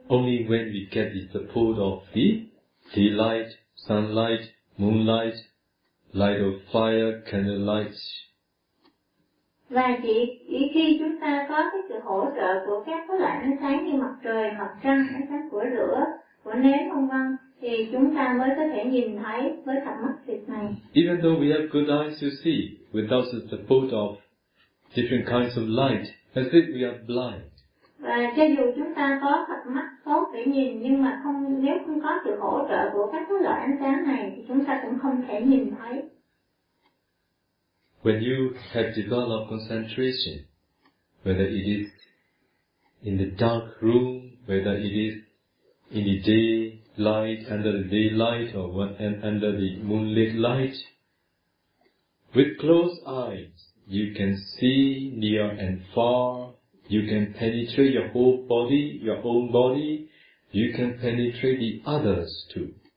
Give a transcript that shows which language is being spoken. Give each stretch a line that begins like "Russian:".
English: Only when we get the support of the daylight, sunlight, moonlight, light of fire, candlelight.
Vietnamese: Và chỉ khi chúng ta có cái sự hỗ trợ của các loại ánh sáng như mặt trời, mặt trăng, ánh sáng của lửa, của nến vân vân thì chúng ta mới có thể nhìn thấy với cặp mắt thịt này.
English: Even though we have good eyes to see, without the support of different kinds of light, as if we are blind.
Vietnamese: Và cho dù chúng ta có cặp mắt tốt để nhìn, nhưng mà không nếu không có sự hỗ trợ của các loại ánh sáng này thì chúng ta cũng không thể nhìn thấy.
English: When you have developed concentration, whether it is in the dark room, whether it is in the daylight, under the daylight, or under the moonlit light, with closed eyes, you can see near and far, you can penetrate your whole body, your own body, you can penetrate the others too.